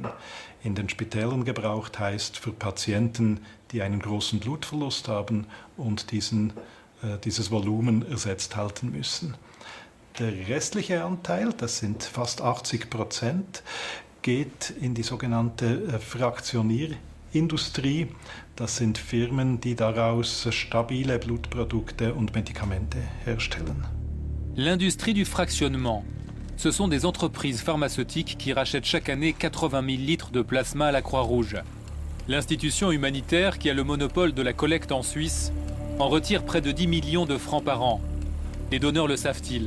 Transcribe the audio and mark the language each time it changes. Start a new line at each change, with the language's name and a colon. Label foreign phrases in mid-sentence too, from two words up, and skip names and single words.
German: In den Spitälern gebraucht heißt für Patienten, die einen großen Blutverlust haben und dieses Volumen ersetzt halten müssen. Der restliche Anteil, das sind fast 80%, geht in die sogenannte Fraktionierindustrie. Das sind Firmen, die daraus stabile Blutprodukte und Medikamente herstellen.
French: L'industrie du fractionnement. Ce sont des entreprises pharmaceutiques qui rachètent chaque année 80 000 litres de plasma à la Croix-Rouge. L'institution humanitaire qui a le monopole de la collecte en Suisse en retire près de 10 millions de francs par an. Les donneurs le savent-ils?